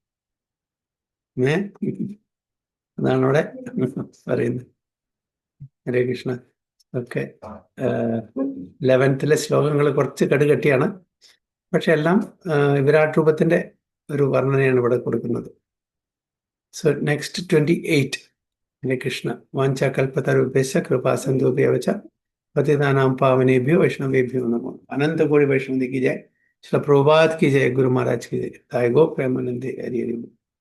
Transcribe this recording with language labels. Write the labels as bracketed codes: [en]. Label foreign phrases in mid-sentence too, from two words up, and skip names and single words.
[ml] അതാണ് അവിടെ പറയുന്നത്. ഹരേ കൃഷ്ണ. ഓക്കെ, 11th ശ്ലോകങ്ങൾ കുറച്ച് കടുകട്ടിയാണ്, പക്ഷെ എല്ലാം വിരാട് രൂപത്തിന്റെ ഒരു വർണ്ണനയാണ് ഇവിടെ കൊടുക്കുന്നത്. [en] So next 28. [ml] ഹരേ കൃഷ്ണ. [sa] വാഞ്ചാ കൽപ്പതരുഭ്യശ്ച കൃപാ സിന്ധുഭ്യവ ച പതിതാനാം പാവനേഭ്യോ വൈഷ്ണവേഭ്യോ നമോ. [hi] अनंत कोटि वैष्णव की जय. श्रील प्रभुपाद की जय. गुरु महाराज की जय. दाय गो प्रेमानंदे हरि हरि।